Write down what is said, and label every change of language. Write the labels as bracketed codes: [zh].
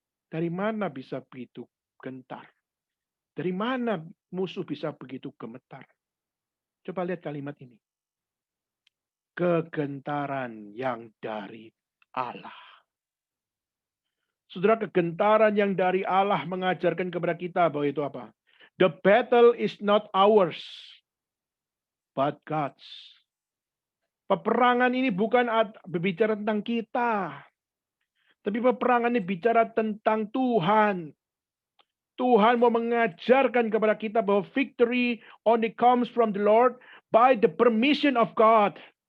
[id] Dari mana bisa begitu gentar? Dari mana musuh bisa begitu gemetar? Coba lihat kalimat ini. Kegentaran yang dari Allah. Saudara, kegentaran yang dari Allah mengajarkan kepada kita bahwa itu apa? [en] The battle is not ours, but God's. [id] Peperangan ini bukan berbicara tentang kita, tapi peperangan ini bicara tentang Tuhan. Tuhan mau mengajarkan kepada kita bahwa [en] victory only comes from the Lord by the permission of God.